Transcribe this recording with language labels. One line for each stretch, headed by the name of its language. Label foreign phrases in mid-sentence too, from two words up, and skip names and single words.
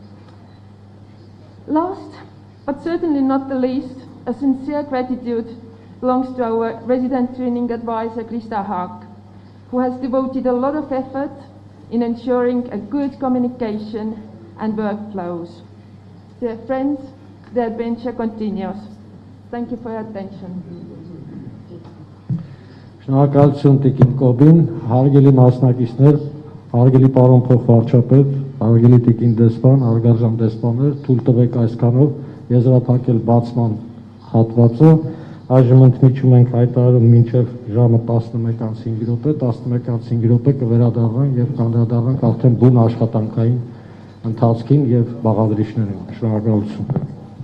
English: Last, but certainly not the least, a sincere gratitude belongs to our resident training advisor, Krista Haak, who has devoted a lot of effort in ensuring a good communication and workflows. Dear friends, the adventure continues. Thank you for your attention.
Armenian: Շնորհակալություն Տիկին Կոբին, հարգելի մասնակիցներ, հարգելի պարոն փոխվարչապետ, Հարգելի տիկին դեսպան, հարգարժան դեսպաններ, թույլ տվեք այսքանով եզրափակել բացման հատվածը։ Այժմ ընդմիջում ենք հայտարարում մինչև ժամը 11:05 րոպե, 11:05 րոպե կվերադառնանք եւ կանդրադառնանք արդեն բուն աշխատանքային ընթացքին եւ բաղադրիչներին։ Շնորհակալություն։